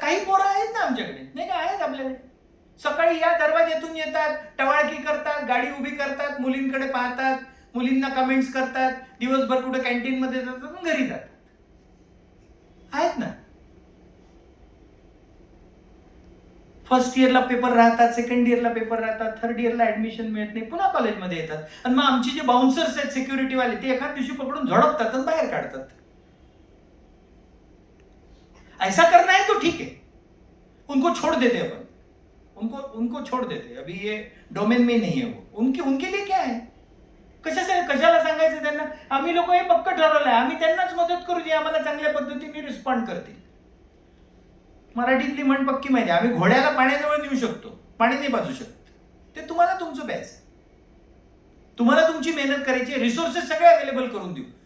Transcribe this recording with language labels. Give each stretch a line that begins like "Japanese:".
Marathi: काही पोरं आहेत ना आमच्याकडे, नाही का, आहेत आपल्याकडे, सकाळी या दरवाज्यातून येतात, टवाळकी करतात, गाडी उभी करतात, मुलींकडे पाहतात, मुलींना कमेंट्स करतात, दिवसभर कुठे कॅन्टीन मध्ये जातात, घरी जातात. आहेत ना. फर्स्ट इयरला पेपर राहतात, सेकंड इयरला पेपर राहतात, थर्ड इयरला ऍडमिशन मिळत नाही, पुन्हा कॉलेजमध्ये येतात. आणि मग आमचे जे बाउन्सर्स आहेत सिक्युरिटीवाले, ते एखाद दिवशी पकडून झडपतात आणि बाहेर काढतात.
Hindi: ऐसा करना है तो ठीक है, उनको छोड़ देते अपन, उनको छोड़ देते, अभी ये डोमेन में नहीं है वो, उनके लिए क्या है?
Marathi: कशाला सांगायचं त्यांना? आम्ही लोक हे पक्क ठरवलंय, आम्ही त्यांनाच मदत करू जे आम्हाला चांगल्या पद्धतीने रिस्पॉन्ड करतील. मराठीतली म्हण पक्की माहिती, आम्ही घोड्याला पाण्याजवळ नेऊ शकतो, पाणी नाही पाजू शकत. ते तुम्हाला तुमचं बॅच, तुम्हाला तुमची मेहनत करायची, रिसोर्सेस सगळे अवेलेबल करून देऊ.